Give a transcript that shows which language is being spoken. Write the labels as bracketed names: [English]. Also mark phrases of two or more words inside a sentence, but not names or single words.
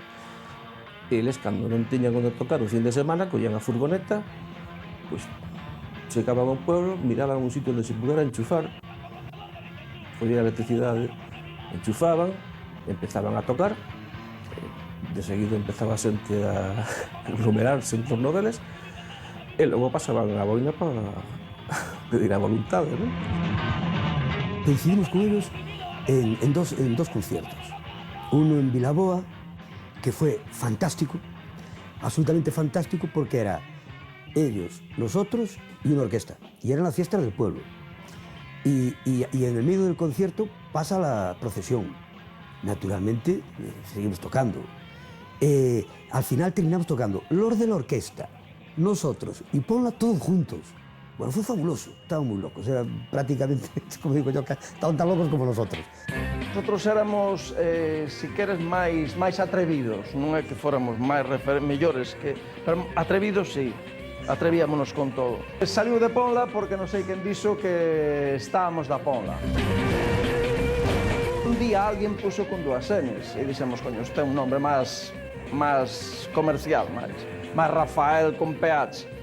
[Galician] Eles, cando non tiñan onde tocar o fin de semana, collían a furgoneta, pois, chegaban ao pueblo, miraban un sitio onde se pudera enchufar, collían a electricidade, enchufaban, empezaban a tocar, de seguido empezaba a xente a aglomerarse en torno deles, e logo pasaban a boina para pedir a voluntade, non? [Spanish] Coincidimos con ellos en dos conciertos. Uno en Vilaboa, que fue fantástico, absolutamente fantástico, porque era ellos, nosotros y una orquesta, y eran las fiestas del pueblo. Y en el medio del concierto pasa la procesión. Naturalmente, seguimos tocando. Al final terminamos tocando los de la orquesta, nosotros y Ponla todos juntos. Bueno, fue fabuloso, estaban muy locos, era prácticamente, como digo yo, estaban tan locos como nosotros. Nosotros éramos, [Galician] si queres, máis atrevidos, non é que fóramos máis mellores, pero atrevidos sí, atrevíamonos con todo. Saliu de Ponla porque non sei quen dixo que estábamos da Ponla. Un día alguén puso con dúas N's e dixemos, coño, este é un nombre máis comercial, máis Rafael con PH.